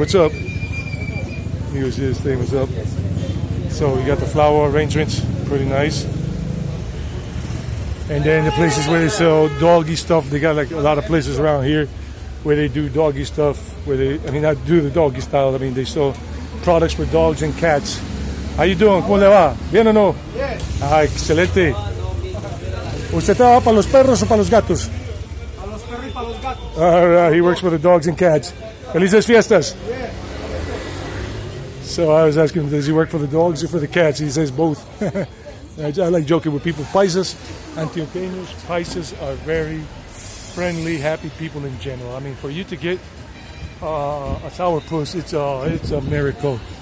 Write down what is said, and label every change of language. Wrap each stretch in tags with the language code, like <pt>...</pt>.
<en>What's up? Here's this thing. What's up? So you got the flower arrangements. Pretty nice. And then the places where they sell doggy stuff. They got like a lot of places around here where they do doggy stuff. Where they, I mean, not do the doggy style. I mean, they sell products for dogs and cats. How you doing?</en> <es>¿Cómo le va? ¿Bien o no? Bien. Ah, excelente. ¿Usted trabaja para los perros o para los gatos? Para los perros y para los gatos.</es> <en>All right, he works for the dogs and cats.</en> <es>Felices fiestas.</es> <en>Yeah. So I was asking him, does he work for the dogs or for the cats? He says both. I like joking with people. Paisas, Antioqueños, Paisas are very friendly, happy people in general. I mean, for you to get a sourpuss, it's a miracle.</en>